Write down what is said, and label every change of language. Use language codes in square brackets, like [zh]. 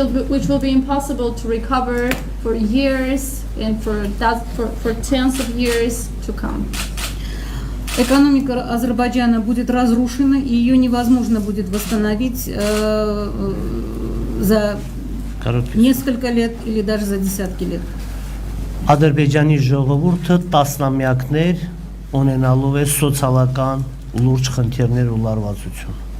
[en] which will be impossible to recover for years and for tens of years to come. [ru] Экономика Азербайджана будет разрушена, и ее невозможно будет восстановить за несколько лет или даже за десятки лет. [hy] Ադրբեջանի ժողովուրդը տասնամյակներ ունենալու է սոցիալական լուրջ խնդիրներ ու լարվածություն։